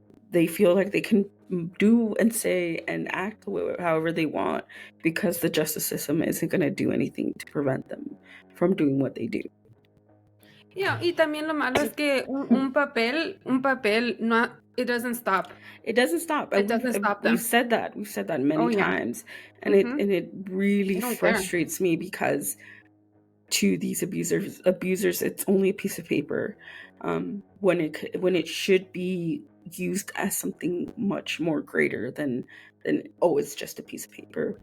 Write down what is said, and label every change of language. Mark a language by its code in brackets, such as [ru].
[en] They feel like they can do and say and act however they want because the justice system isn't going to do anything to prevent them from doing what they do. [es] Yeah, y también lo malo es que un papel no, [en] it doesn't stop. It doesn't stop. It doesn't stop them. We've said that many times, and it really frustrates me because to these abusers, it's only a piece of paper, when it should be used as something much more greater than it's just a piece of paper.